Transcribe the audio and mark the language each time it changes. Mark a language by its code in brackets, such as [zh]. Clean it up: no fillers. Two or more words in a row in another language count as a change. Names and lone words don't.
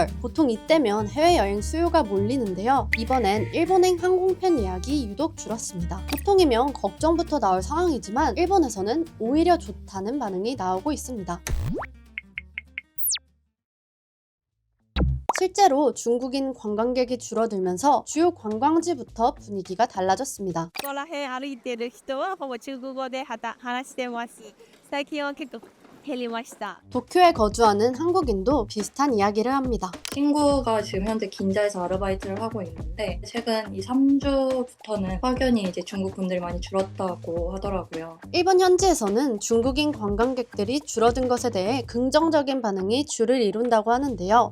[ko] 보통 이때면 해외여행 수요가 몰리는데요. 이번엔 일본행 항공편 예약이 유독 줄었습니다. 보통이면 걱정부터 나올 상황이지만 일본에서는 오히려 좋다는 반응이 나오고 있습니다. 실제로 중국인 관광객이 줄어들면서 주요 관광지부터 분위기가 달라졌습니다. [ja] ここら辺歩いてる人はほぼ中国語で話してます。最近は結構減りました。 [ko] 도쿄에 거주하는 한국인도 비슷한 이야기를 합니다. 친구가 지금 현재 긴자에서 아르바이트를 하고 있는데 최근 이 3주부터는 확연히 이제 중국 분들이 많이 줄었다고 하더라고요. 일본 현지에서는 중국인 관광객들이 줄어든 것에 대해 긍정적인 반응이 주를 이룬다고 하는데요.